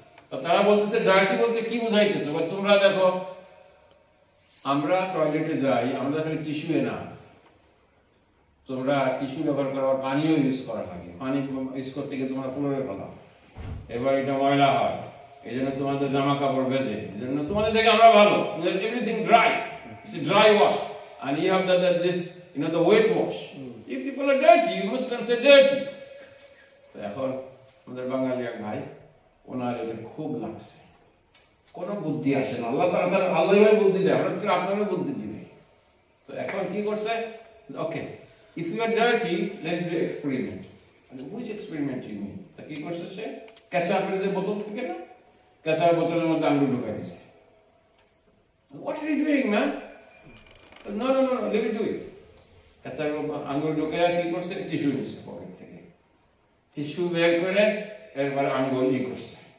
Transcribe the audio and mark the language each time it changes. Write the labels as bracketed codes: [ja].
[bn] তো তারা বলতেছে ডার্টি বলতে কি বুঝাইতেছে? তোমরা দেখো আমরা টয়লেটে যাই, আমরা খালি টিস্যু না, তোমরা টিস্যু ব্যবহার করার পানিও ইউজ করা লাগে, পানি ইউজ করতে গিয়ে তোমরা ফ্লোরে ফেলাও, এবার এটা ময়লা হয়, এই জন্য তোমাদের জামা কাপড় ভেজে, এই জন্য তোমাদের দেখে আমরা ভালো, everything dry, it's dry wash, [en] and you have this, you know, the wet wash. You people are dirty, you Muslims are dirty. [bn] তো এখন আমাদের বাঙালি এক ভাই, ওনার এটা খুব লাগছে, কোনো বুদ্ধি আসে না। আল্লাহ তাআলা আল্লাহই বুদ্ধি দেয়, আমরা তো আপনারও বুদ্ধি দিবে। তো এখন কি করছে? [en] Okay, if you are dirty, let's do experiment. And which experiment you mean? [bn] তা কি করছে সে? কেচাপের যে বোতল থাকে না, কেচাপের বোতলের মধ্যে আঙ্গুল ঢুকাই দিছে। [en] What are you doing, man? No, let me do it. [bn] কেচাপের আঙ্গুল ঢুকাইয়া কি করছে? টিস্যু নিচ্ছে পকেট থেকে, টিস্যু বের করে এরপর আঙ্গুল ই করছে।